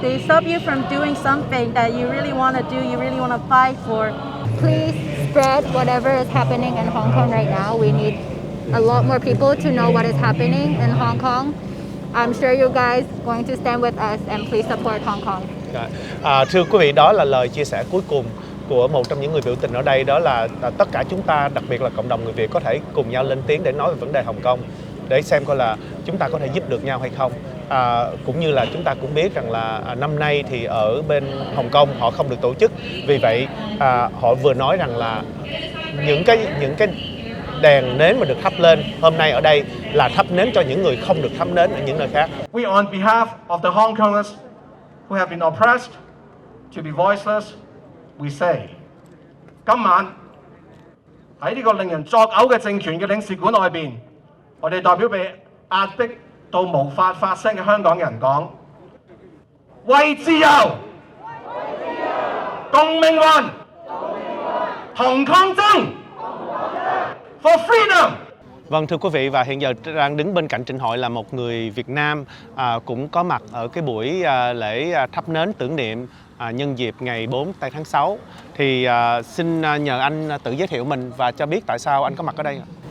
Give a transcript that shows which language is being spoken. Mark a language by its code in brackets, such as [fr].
[en] They stop you from doing something that you really want to do, you really want to fight for. Please spread whatever is happening in Hong Kong right now. We need a lot more people to know what is happening in Hong Kong. I'm sure you guys going to stand with us and please support Hong Kong. [vi] Thưa quý vị, đó là lời chia sẻ cuối cùng của một trong những người biểu tình ở đây, đó là tất cả chúng ta, đặc biệt là cộng đồng người Việt, có thể cùng nhau lên tiếng để nói về vấn đề Hồng Kông, để xem coi là chúng ta có thể giúp được nhau hay không. Cũng như là chúng ta cũng biết rằng là năm nay thì ở bên Hồng Kông họ không được tổ chức, vì vậy họ vừa nói rằng là những cái đèn nến mà được thắp lên hôm nay ở đây là thắp nến cho những người không được thắp nến ở những nơi khác. [en] We on behalf of the Hong Kongers who have been oppressed to be voiceless, we say, [yue] 今晚喺呢個令人作嘔嘅政權嘅領事館外邊，我哋代表被壓迫到無法發聲嘅香港人講：為自由，共命運，同抗爭 ， [en] for freedom。 [vi] Vâng, thưa quý vị, và hiện giờ đang đứng bên cạnh Trịnh Hội là một người Việt Nam cũng có mặt ở cái buổi lễ thắp nến tưởng niệm nhân dịp ngày 4 tây tháng 6. Thì xin nhờ anh tự giới thiệu mình và cho biết tại sao anh có mặt ở đây.